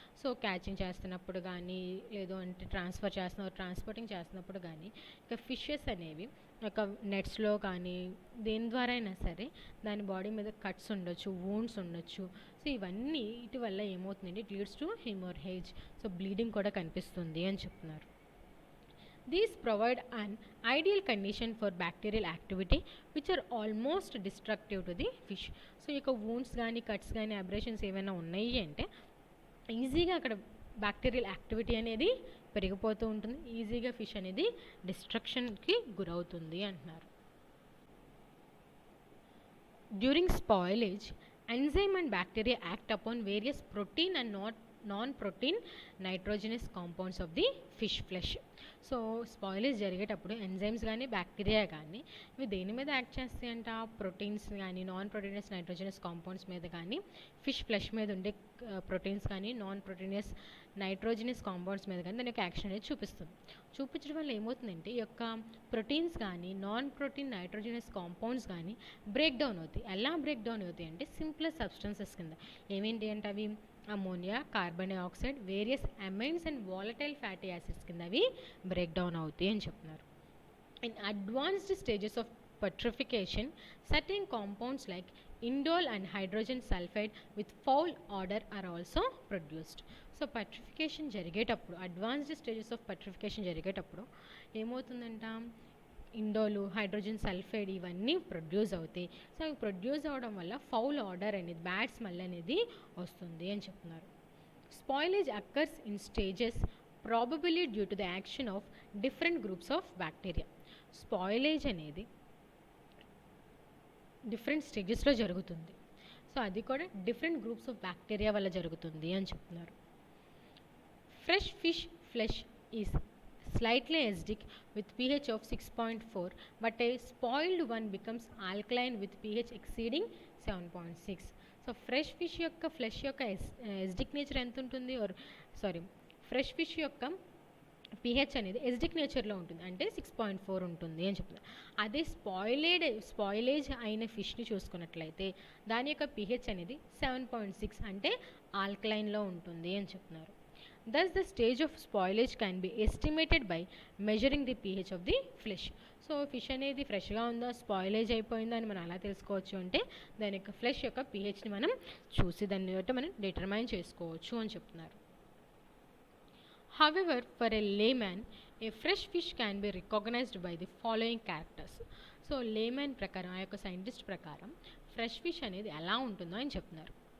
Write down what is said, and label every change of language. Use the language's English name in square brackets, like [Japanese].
[Telugu] So catching చేస్తున్నప్పుడు కానీ, లేదు అంటే ట్రాన్స్పోర్టింగ్ చేస్తున్నప్పుడు కానీ ఇక ఫిషెస్ అనేవి ఒక నెట్స్లో కానీ దేని ద్వారా అయినా సరే దాని బాడీ మీద కట్స్ ఉండొచ్చు, వూండ్స్ ఉండొచ్చు. సో ఇవన్నీ ఇటు వల్ల ఏమవుతుందంటే [English] It leads to haemorrhage. [Telugu] So bleeding కూడా కనిపిస్తుంది అని చెప్తున్నారు. [English] These provide an ideal condition for bacterial activity which are almost destructive to the fish. [Telugu] So ఈ యొక్క వూండ్స్ కానీ కట్స్ కానీ అబ్రేషన్స్ ఏమైనా ఉన్నాయి అంటే ఈజీగా అక్కడ బ్యాక్టీరియల్ యాక్టివిటీ అనేది పెరిగిపోతూ ఉంటుంది, ఈజీగా ఫిష్ అనేది డిస్ట్రక్షన్కి గురవుతుంది అంటున్నారు. [English] During spoilage, enzyme and bacteria act upon various protein and non-protein nitrogenous compounds of the fish flesh. [Telugu] So spoilage జరిగేటప్పుడు ఎంజైమ్స్ కానీ బ్యాక్టీరియా కానీ ఇవి దేని మీద యాక్ట్ చేస్తాయంట, ప్రోటీన్స్ కానీ నాన్ ప్రోటీనియస్ నైట్రోజనస్ కాంపౌండ్స్ మీద కానీ, ఫిష్ ఫ్లెష్ మీద ఉండే ప్రోటీన్స్ కానీ నాన్ ప్రోటీనియస్ నైట్రోజనస్ కాంపౌండ్స్ మీద కానీ దాని యొక్క యాక్షన్ అనేది చూపించడం వల్ల ఏమవుతుందంటే ఈ యొక్క ప్రోటీన్స్ కానీ నాన్ ప్రోటీన్ నైట్రోజనస్ కాంపౌండ్స్ కానీ బ్రేక్ డౌన్ అవుతాయి. ఎలా బ్రేక్ డౌన్ అవుతాయి అంటే సింపుల్ సబ్స్టెన్సెస్ కింద. ఏమేంటి అంటే అవి ammonia, carbon dioxide, various amines and volatile fatty acids కింద అవి బ్రేక్ డౌన్ అవుతాయి అని చెప్తున్నారు. [English] In advanced stages of petrification, certain compounds like indole and hydrogen sulfide with foul odor are also produced. [Telugu] So petrification జరిగేటప్పుడు, advanced stages of petrification జరిగేటప్పుడు ఏమవుతుందంట, ఇండోలు, hydrogen sulphide ఇవన్నీ produce అవుతాయి. So అవి ప్రొడ్యూస్ అవ్వడం వల్ల ఫౌల్ ఆర్డర్ అనేది, bad smell అనేది వస్తుంది అని చెప్తున్నారు. [English] Spoilage occurs in stages probably due to the action of different groups of bacteria. [Telugu] Spoilage అనేది డిఫరెంట్ స్టేజెస్లో జరుగుతుంది. సో అది కూడా డిఫరెంట్ గ్రూప్స్ ఆఫ్ బ్యాక్టీరియా వల్ల జరుగుతుంది అని చెప్తున్నారు. [English] Fresh fish flesh is slightly acidic with pH of 6.4, but a spoiled one becomes alkaline with pH exceeding 7.6. [Telugu] So fresh fish యొక్క ఫ్లెష్ యొక్క ఎసిడిక్ నేచర్ ఎంత ఉంటుంది, ఫ్రెష్ ఫిష్ యొక్క pH అనేది ఎసిడిక్ నేచర్లో ఉంటుంది, అంటే 6.4 ఉంటుంది అని చెప్తున్నారు. అదే స్పాయిలేజ్ అయిన ఫిష్ని చూసుకున్నట్లయితే దాని యొక్క pH అనేది 7.6 అంటే ఆల్కలైన్లో ఉంటుంది అని చెప్తున్నారు. [English] Thus the stage of spoilage can be estimated by measuring the pH of the flesh. [Telugu] So fish అనేది ఫ్రెష్గా ఉందా, స్పాయిలేజ్ అయిపోయిందా అని మనం అలా తెలుసుకోవచ్చు అంటే దాని యొక్క ఫ్లెష్ యొక్క pHని మనం చూసి దాన్ని బట్టి మనం డిటర్మైన్ చేసుకోవచ్చు అని చెప్తున్నారు. [English] However, for a layman, a fresh fish can be recognized by the following characters. [Telugu] So lemon ప్రకారం, ఆ యొక్క సైంటిస్ట్ ప్రకారం ఫ్రెష్ ఫిష్ అనేది ఎలా ఉంటుందో అని చెప్తున్నారు.